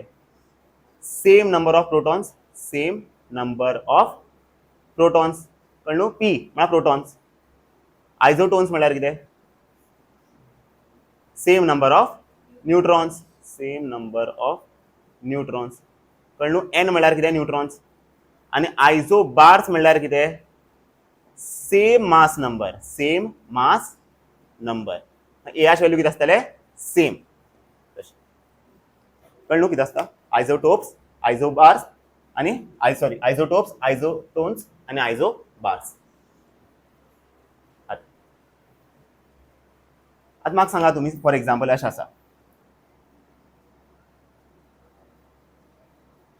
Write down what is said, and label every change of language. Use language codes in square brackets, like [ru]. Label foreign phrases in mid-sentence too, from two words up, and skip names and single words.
[en] same number of protons, same number of protons. [kok] कळ्ळें न्हू? पी म्हळ्यार प्रोटॉन्स. [en] आयझोटोन्स [kok] म्हळ्यार कितें? [en] same number of neutrons, same number of neutrons. [kok] कळ्ळें न्हू? एन म्हळ्यार कितें? न्यूट्रॉन्स. आणि आयझोबार्स म्हळ्यार कितें? [en] same mass number, same mass number. [kok] ए ची व्हॅल्यू कितें आसतलें? सेम. कळ्ळें न्हू कितें आसता? आयझोटोप्स, आयझोबार्स आणि आयझोटोप्स, आयझोटोन्स आणि आयझोबार्स. आता म्हाका सांगा तुम्ही [en] for example [kok] अशें आसा